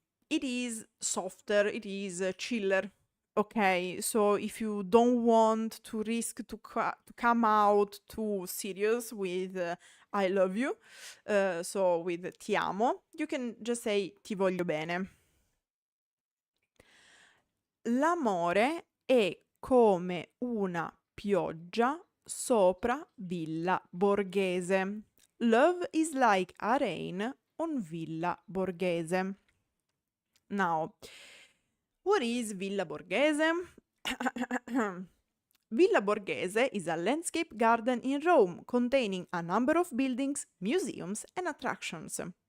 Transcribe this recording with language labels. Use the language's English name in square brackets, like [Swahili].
[English] It is softer, it is chiller. Okay, so if you don't want to risk to come out too serious with I love you, so with ti amo, you can just say [Italian] ti voglio bene. L'amore è come una pioggia sopra Villa Borghese. [English] Love is like a rain on Villa Borghese. Now, what is Villa Borghese? Villa Borghese is a landscape garden in Rome containing a number of buildings, museums, and attractions.